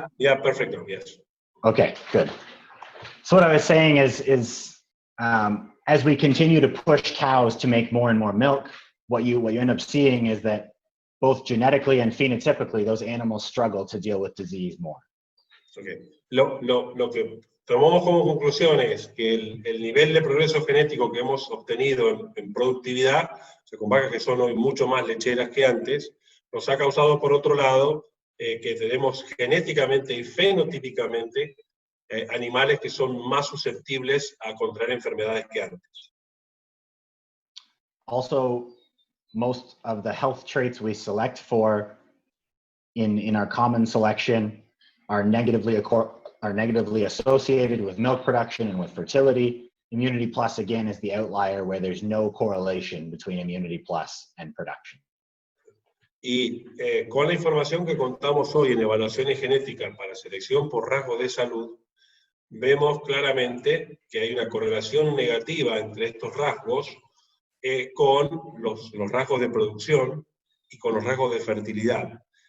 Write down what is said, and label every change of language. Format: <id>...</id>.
<en>Yeah, perfect. Yes. Okay, good. So what I was saying is as we continue to push cows to make more and more milk, what you end up seeing is that both genetically and phenotypically, those animals struggle to deal with disease more. Okay.</en> <es>Lo que tomamos como conclusión es que el nivel de progreso genético que hemos obtenido en productividad, con vacas que son hoy mucho más lecheras que antes, nos ha causado, por otro lado, que tenemos genéticamente y fenotípicamente animales que son más susceptibles a contraer enfermedades que antes.</es> <en>Also, most of the health traits we select for in our common selection are negatively associated with milk production and with fertility. Immunity Plus, again, is the outlier where there's no correlation between Immunity Plus and production.</en> <es>Y con la información que contamos hoy en evaluaciones genéticas para selección por rasgos de salud, vemos claramente que hay una correlación negativa entre estos rasgos con los rasgos de producción y con los rasgos de fertilidad.</es>